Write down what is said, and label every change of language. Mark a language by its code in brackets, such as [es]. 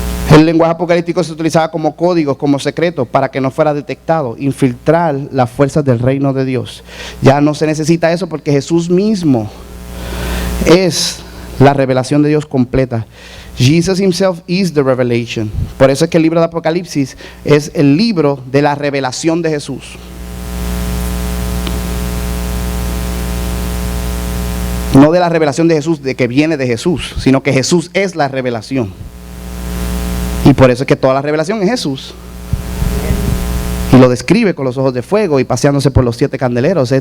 [es] El lenguaje apocalíptico se utilizaba como códigos, como secretos, para que no fuera detectado, infiltrar las fuerzas del reino de Dios. Ya no se necesita eso porque Jesús mismo es la revelación de Dios completa. [en] Jesus himself is the revelation. [es] Por eso es que el libro de Apocalipsis es el libro de la revelación de Jesús. No de la revelación de Jesús, de que viene de Jesús, sino que Jesús es la revelación. Y por eso es que toda la revelación es Jesús. Y lo describe con los ojos de fuego y paseándose por los 7 candeleros.